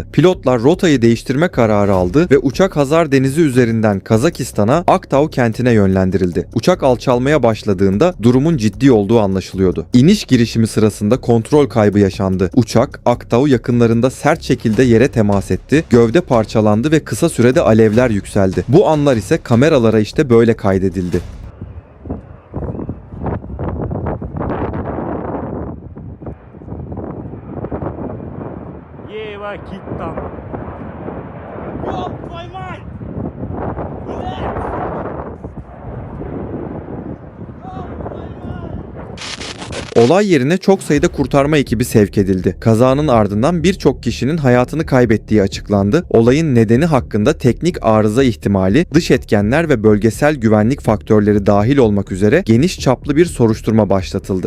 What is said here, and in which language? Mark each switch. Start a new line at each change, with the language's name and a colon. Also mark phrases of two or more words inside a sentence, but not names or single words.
Turkish: Pilotlar rotayı değiştirme kararı aldı ve uçak Hazar Denizi üzerinden Kazakistan'a Aktau kentine yönlendirildi. Uçak alçalmaya başladığında durumun ciddi olduğu anlaşılıyordu. İniş girişimi sırasında kontrol kaybı yaşandı. Uçak Aktau yakınlarında sert şekilde yere temas etti, gövde parçalandı ve kısa sürede alevler yükseldi. Bu anlar ise kameralara işte böyle kaydedildi.
Russian: Ева Киттан. Ёб твою мать! Блядь!
Turkish: Olay yerine çok sayıda kurtarma ekibi sevk edildi. Kazanın ardından birçok kişinin hayatını kaybettiği açıklandı. Olayın nedeni hakkında teknik arıza ihtimali, dış etkenler ve bölgesel güvenlik faktörleri dahil olmak üzere geniş çaplı bir soruşturma başlatıldı.